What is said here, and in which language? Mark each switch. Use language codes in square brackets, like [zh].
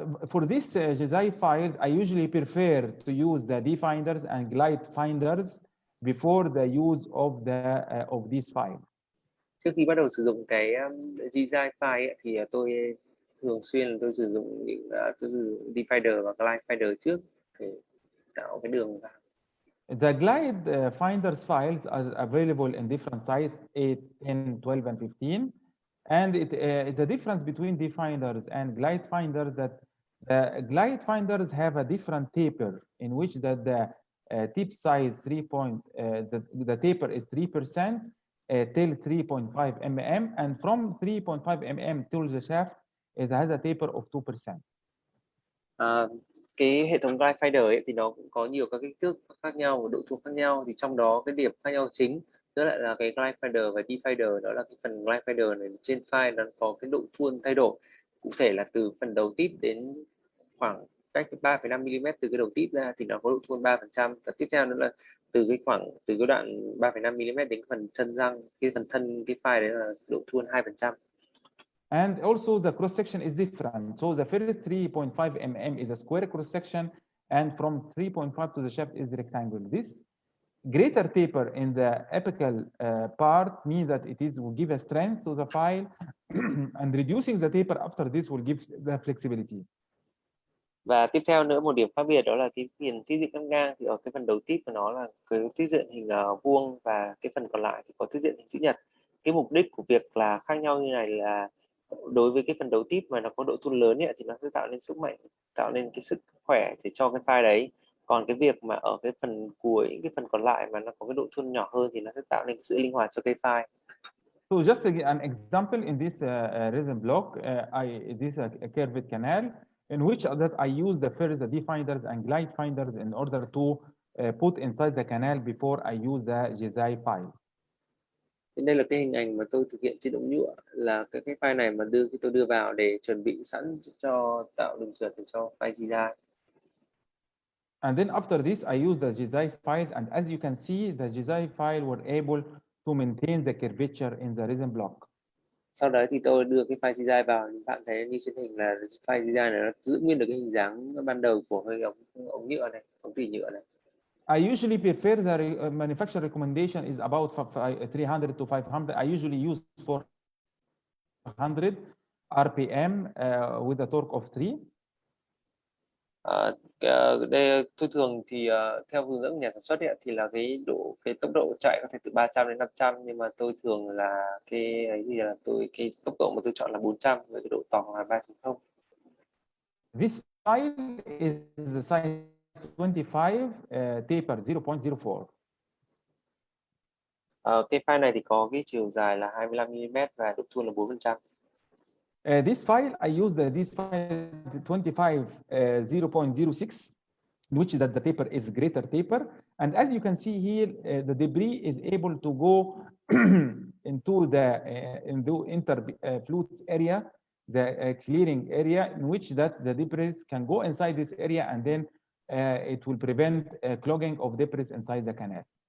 [en] For these Jsi files, I usually prefer to use the D-finders and glide finders before the use of these files. [vi] Trước khi bắt đầu sử dụng cái Jsi file ấy, thì tôi thường xuyên tôi sử dụng những tôi sử dụng divider và glide finder trước để tạo cái đường vào. [en] The glide finders files are available in different sizes, 8, 10, 12, and 15. And the difference between definders and glide finders that the glide finders have a different taper in which the tip size the taper is 3% till 3.5 mm, and from 3.5 mm till the shaft it has a taper of 2%. [vi] Cái hệ thống glide finder ấy thì nó cũng có nhiều các kích thước khác nhau và độ thuôn khác nhau, thì trong đó cái điểm khác nhau chính đó lại là cái glide finder và divider. Đó là cái phần glide finder này trên file nó có cái độ thuôn thay đổi, cụ thể là từ phần đầu tip đến khoảng cách 3,5 mm từ cái đầu tip ra thì nó có độ thuôn 3%, và tiếp theo nữa là từ cái đoạn 3,5 mm đến phần thân răng, cái phần thân cái file đấy là độ thuôn 2%. [en] And also the cross section is different. So the first 3.5 mm is a square cross section, and from 3.5 to the shaft is rectangle. This greater taper in the apical part means that will give a strength to the file, and reducing the taper after this will give the flexibility. [vi] Và tiếp theo nữa, một điểm khác biệt đó là cái phần tiết diện cắt ngang, thì ở cái phần đầu tip của nó là cái tiết diện hình vuông, và cái phần còn lại thì có tiết diện hình chữ nhật. Cái mục đích của việc là khác nhau như này là đối với cái phần đầu tip mà nó có độ thuôn lớn ấy, thì nó sẽ tạo nên sức mạnh, tạo nên cái sức khỏe để cho cái file đấy. Còn cái việc mà ở cái phần cuối, cái phần còn lại mà nó có cái độ thuôn nhỏ hơn thì nó sẽ tạo nên cái sự linh hoạt cho cái file. [en] So just an example in this resin block, this is a curved canal in which that I use the first definders and glide finders in order to put inside the canal before I use the Jsi Files. [vi] Đây là cái hình ảnh mà tôi thực hiện trên đống nhựa, là cái file này mà tôi đưa vào để chuẩn bị sẵn cho tạo đường trượt để cho file Jsi. [en] And then after this, I use the Jsi files, and as you can see, the Jsi file were able to maintain the curvature in the resin block. [vi] Sau đó thì tôi đưa cái file Jsi vào, bạn thấy như trên hình là file Jsi này nó giữ nguyên được cái hình dáng ban đầu của cái ống nhựa này, ống tủy nhựa này. [en] I usually prefer the manufacturer recommendation is about 300 to 500. I usually use 400 RPM with a torque of 3. [vi] Đây tôi thường thì theo hướng dẫn của nhà sản xuất ấy, thì là cái tốc độ chạy có thể từ 300 đến 500, nhưng mà tôi thường là cái tốc độ mà tôi chọn là 400 với cái độ tòng là 3.0. [en] This file is the size 25 taper 0.04. [vi] Cái file này thì có cái chiều dài là 25 mm và độ thuôn là 4%. [en] This file I use this file 25 0.06, in which that the taper is greater taper, and as you can see here, the debris is able to go into the interfluence area, the clearing area, in which that the debris can go inside this area, and then it will prevent clogging of debris inside the canal.